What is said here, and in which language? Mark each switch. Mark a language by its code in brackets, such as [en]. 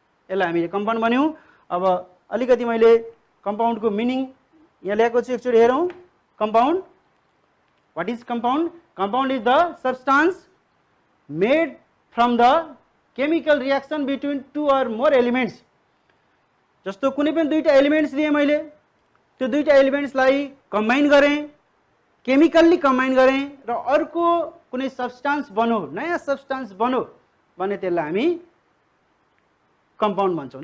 [ne] यसलाई हामीले कम्पाउन्ड भन्यौँ। अब अलिकति मैले कम्पाउन्डको मिनिङ यहाँ ल्याएको छु, एकचोटि हेरौँ। [en] Compound, what is compound? Compound is the substance made from the chemical reaction between two or more elements. [ne] जस्तो कुनै पनि दुईटा एलिमेन्ट्स लिए मैले, त्यो दुईटा एलिमेन्ट्सलाई कम्बाइन गरेँ, केमिकल्ली कम्बाइन गरेँ र अर्को कुनै सब्सटेन्स बनो, नयाँ सब्सटेन्स बनो भने त्यसलाई हामी कम्पाउन्ड भन्छौँ।